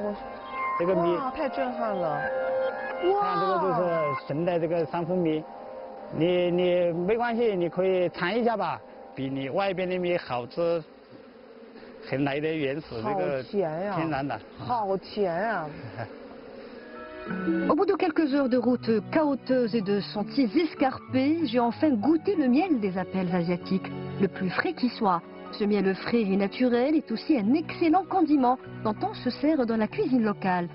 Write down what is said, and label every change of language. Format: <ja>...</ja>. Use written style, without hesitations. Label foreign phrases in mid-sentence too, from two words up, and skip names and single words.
<zh>这个蜜太震撼了！哇，看这个就是纯的这个山蜂蜜，你没关系，你可以尝一下吧，比你外边的蜜好吃很来的原始这个天然的。好甜啊！</zh> <fr>Au bout de quelques heures de route cahoteuse et de sentiers escarpés, j'ai enfin goûté le miel des appels asiatiques, le plus frais qui soit. Ce miel frais et naturel est aussi un excellent condiment dont on se sert dans la cuisine locale.</fr>